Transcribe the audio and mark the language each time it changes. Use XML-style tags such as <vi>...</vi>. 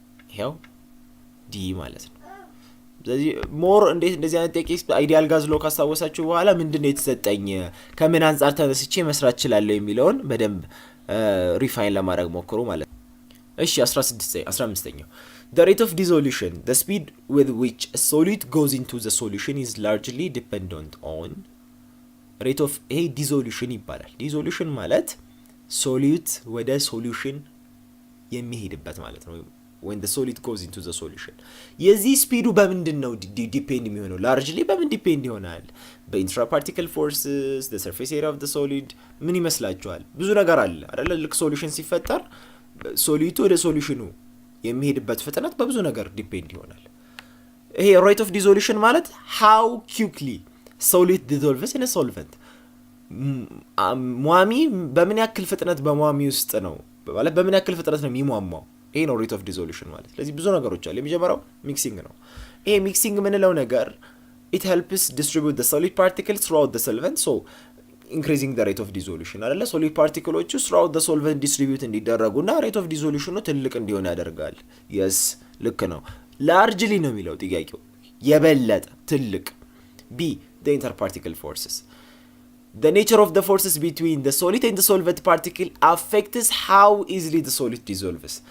<am>ይሄው ዲ ማለት ነው። ስለዚህ ሞር እንዴት እንደዚህ አይነት ቴክኒክ አይዲያል ጋዝ ሎ ካስታወሳችሁ በኋላ ምንድነው የተሰጠኝ ከምን አንጻር ተነስቼ መስራት እችላለሁ የሚለውን በደንብ ሪፋይን ለማድረግ ሞክሩ ማለት ነው። እሺ 15ኛው</am> <en>The rate of dissolution, the speed with which a solid goes into the solution is largely dependent on</en> <am>rate of ይሄ ዲዞሉሽን ይባላል። ዲዞሉሽን ማለት ሶሊዩት ወደ ሶሉሽን የሚሄድበት ማለት ነው።</am> <en>when the solid goes into the solution</en> <am>የዚህ ስፒዱ በምንድን ነው ዲፔንድ የሚሆነው? ላርጅሊ በምን ዲፔንድ ይሆናል?</am> <en>በኢንትራፓርቲክል ፎርስስ፣ the surface area of the solid።</en> <am>ምን ይመስላችኋል? ብዙ ነገር አለ አይደለ? ልክ ሶሉሽን ሲፈጠር ሶሊቱ ወደ ሶሉሽኑ የሚሄድበት ፍጥነት በብዙ ነገር ዲፔንድ ይሆናል። ይሄ ሬት ኦፍ ዲዞሉሽን ማለት</am> <en>how quickly solid dissolves in a solvent።</en> <am>ሟሚ በምን ያክል ፍጥነት በሟሚ ውስጥ ነው ማለት በምን ያክል ፍጥነት ነው የሚሟሟው? ይሄ ነው ሬት ኦፍ ዲዞሉሽን ማለት። ስለዚህ ብዙ ነገሮች አሉ። የመጀመሪያው ሚክሲንግ ነው። ይሄ ሚክሲንግ የምንለው ነገር</am> <en>it helps distribute the solid particles throughout the solvent, so increasing the rate of dissolution</en> <am>አይደለ? ሶሊድ ፓርቲክሎቹ</am> <en>throughout the solvent</en> <am>distribute እንዲደረጉና ሬት ኦፍ ዲዞሉሽኑ ትልቅ እንዲሆን ያደርጋል። yes ልክ ነው። ላርጅሊ ነው የሚለው ጥያቄው፣ የበለጠ ትልቅ። ቢ</am> <en>the interparticle forces. The nature of the forces between the solid and the solvent particle affects how easily the solid dissolves.</en>